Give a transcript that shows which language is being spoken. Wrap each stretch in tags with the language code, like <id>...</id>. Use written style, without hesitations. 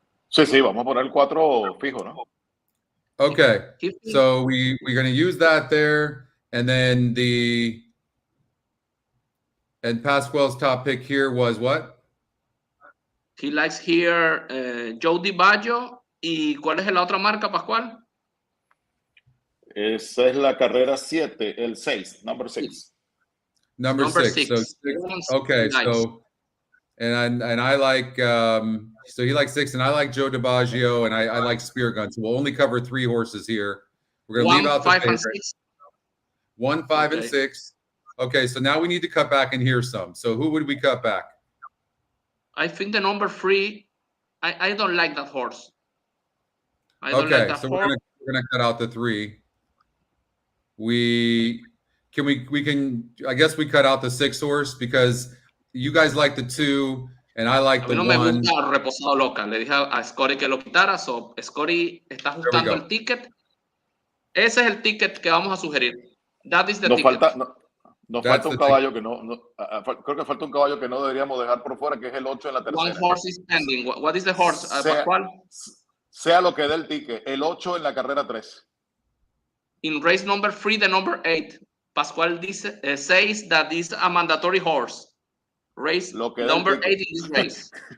<es>Sí, vamos a poner 4 fijo, ¿no?</es> <en>Okay, so we're going to use that there, and then Pascual's top pick here was what? He likes here Joe DiBaggio.</en> <es>¿Y cuál es la otra marca, Pascual? Esa es la carrera 7, el 6,</es> <en>number 6. Number 6. So 6. Okay, nice. So and I like so he likes 6, and I like Joe DiBaggio, and I like Spear Gun. So we'll only cover 3 horses here. We're gonna leave out the 5 favorite. and 6. 1, 5, and 6. Okay, so now we need to cut back in here some. So who would we cut back? I think the number 3. I don't like that horse. Okay, so we're gonna cut out the 3. We can I guess we cut out the 6 horse because you guys like the 2 and I like the 1.</en> <es>Me gusta reposado loca. Le dije a Scotty que lo quitara, so Scotty está ajustando el ticket. Ese es el ticket que vamos a sugerir.</es> <en>That is the ticket.</en> <es>Nos falta un caballo que creo que falta un caballo que no deberíamos dejar por fuera, que es el 8 en la tercera.</es> <en>1 horse is pending. What is the horse, Pascual?</en> <es>Sea lo que dé el ticket, el 8 en la carrera 3.</es> <en>In race number 3, the number 8. Pascual says that is a mandatory horse. Race number 8 in this race.</en>